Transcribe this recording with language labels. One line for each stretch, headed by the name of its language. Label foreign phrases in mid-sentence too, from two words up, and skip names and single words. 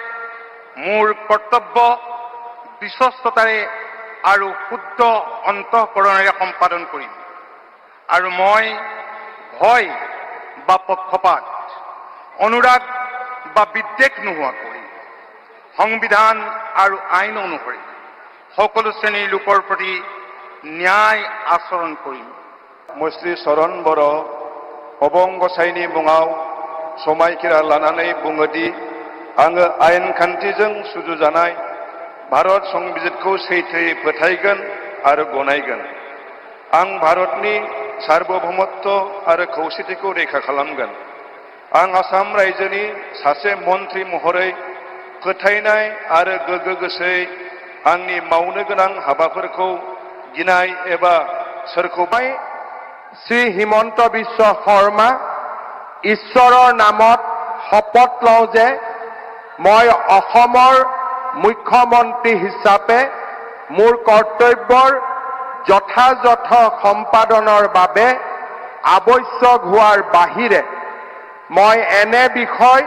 Assamese: মোৰ কৰ্তব্য বিশ্বস্ততাৰে আৰু শুদ্ধ অন্তঃকৰণেৰে সম্পাদন কৰিম আৰু মই ভয় বা পক্ষপাত অনুৰাগ বা বিদ্বেষ নোহোৱাকৈ সংবিধান আৰু আইন অনুসৰি সকলো শ্ৰেণীৰ লোকৰ প্ৰতি ন্যায় আচৰণ কৰিম
Bodo: মই শ্ৰী চৰণ बर' अबं गसाइनि मुङाव समायखिरा लानानै बुङोदि आङो आयेन खान्थिजों सुजुजानाय भारत संबिजितखौ सैथोयै फोथायगोन आरो गनायगोन आं भारतनि सार्वभौमत्व आरो खौसेथिखौ रैखा खालामगोन आं आसाम रायजोनि सासे मन्त्रि महरै फोथायनाय आरो गोगो गोसोयै आंनि मावनो गोनां हाबाफोरखौ गिनाय एबा सोरखौबा
Assamese: শ্ৰী হিমন্ত বিশ্ব শৰ্মা ঈশ্বৰৰ নামত শপত লওঁ যে মই অসমৰ মুখ্যমন্ত্ৰী হিচাপে মোৰ কৰ্তব্যৰ যথাযথ সম্পাদনৰ বাবে আৱশ্যক হোৱাৰ বাহিৰে মই এনে বিষয়